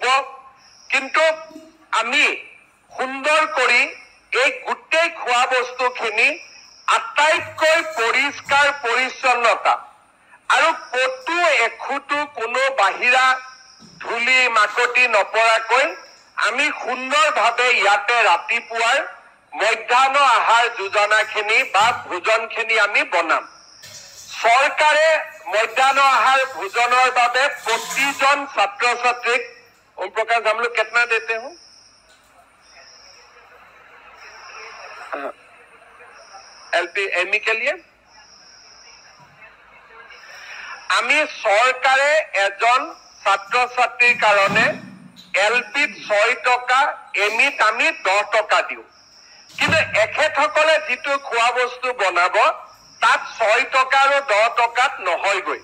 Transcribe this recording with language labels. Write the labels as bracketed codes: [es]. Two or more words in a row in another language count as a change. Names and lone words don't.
[as] কিন্তু আমি সুন্দৰ কৰি এই গোটেই খোৱা বস্তুখিনি আটাইতকৈ পৰিষ্কাৰ পৰিচ্ছন্নতা আৰু কতো এখুটো কোনো বাহিৰা ধূলি মাকতি নপৰাকৈ আমি সুন্দৰভাৱে ইয়াতে ৰাতিপুৱাৰ মধ্যাহ্ন আহাৰ যোজনাখিনি বা ভোজনখিনি আমি বনাম। চৰকাৰে মধ্যাহ্ন আহাৰ ভোজনৰ বাবে প্ৰতিজন ছাত্ৰ ছাত্ৰীক, [hi] ओम प्रकाश हम लोग कितना देते हो? एलपी एमई के लिए [as] আমি চৰকাৰে এজন ছাত্ৰ ছাত্ৰীৰ কাৰণে এলপিত 6 টকা, এমিত আমি 10 টকা দিওঁ। কিন্তু এখেতসকলে যিটো খোৱা বস্তু বনাব তাত 6 টকা আৰু 10 টকাত নহয়গৈ।